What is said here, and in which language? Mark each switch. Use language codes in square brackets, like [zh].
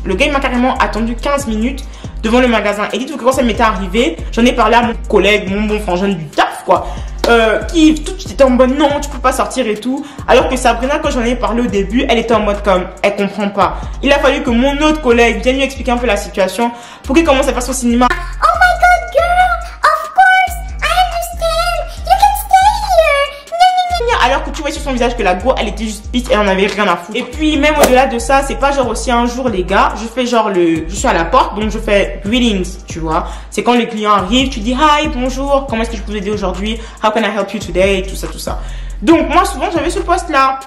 [fr] Le gars il m'a carrément attendu 15 minutes devant le magasin. Et dites-vous que quand ça m'était arrivé, j'en ai parlé à mon collègue, mon bon frangin du taf quoi. Qui tout de suite était en mode non tu peux pas sortir et tout, alors que Sabrina quand j'en ai parlé au début elle était en mode comme elle comprend pas. Il a fallu que mon autre collègue vienne lui expliquer un peu la situation pour qu'il commence à faire son cinéma. [en] Oh my god girl, of course, I understand, you can stay here. [fr] Alors que tu vois sur son visage que la go elle était juste pisse et elle en avait rien à foutre. Et puis même au-delà de ça, c'est pas genre aussi un jour les gars, je fais genre je suis à la porte donc je fais greetings, tu vois. C'est quand les clients arrivent, tu dis hi, bonjour, comment est-ce que je peux vous aider aujourd'hui? [en] How can I help you today? [fr] Tout ça. Donc moi souvent j'avais ce poste là.